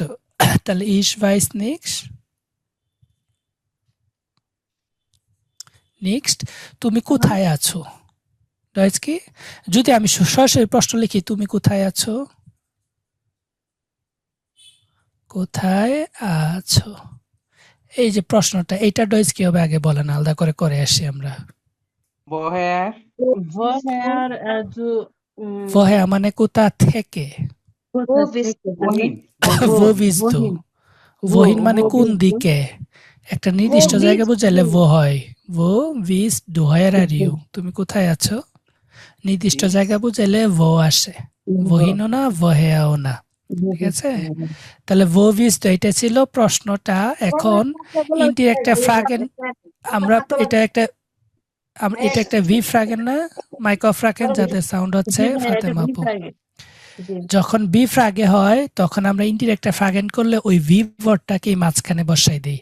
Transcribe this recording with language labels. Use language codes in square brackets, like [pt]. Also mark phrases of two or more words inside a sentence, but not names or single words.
[bn] তাহলে ইস ভাইস নেক্সট তুমি কোথায় আছো, ডয়েজ কি? যদি আমি সরাসরি প্রশ্ন লিখি তুমি কোথায় আছো, কোথায় আছো, এই যে প্রশ্নটা, এইটা ডয়েজ কি হবে আগে বলেন, আলাদা করে করে আসি আমরা। [de] Woher? Woher du [bn] woher মানে কোথা থেকে, কোথা থেকে মানে [de] Wohin? wo bist du, [bn] wohin মানে কোন দিকে, একটা নির্দিষ্ট জায়গা বুঝাইলে wo হয়, [de] wo bist du, [en] where are you, [bn] তুমি কোথায় আছো, নির্দিষ্ট জায়গা বুঝাইলে wo আসে, wohin ও না woher ও না, ঠিক আছে? তাহলে [de] wo bist du [bn] এটা ছিল প্রশ্নটা। এখন ইনডিরেক্ট ফ্রাগেন আমরা এটা একটা ভি ফ্রাগেন না, মাইক্রো ফ্রাগেন যাদের সাউন্ড হচ্ছে ফাতেমা আপু। যখন বি ফ্রাগে হয় তখন আমরা ইনডিরেক্ট ফ্রাগেন করলে ওই ভি ওয়ার্ডটাকে মাঝখানে বসাই দিই।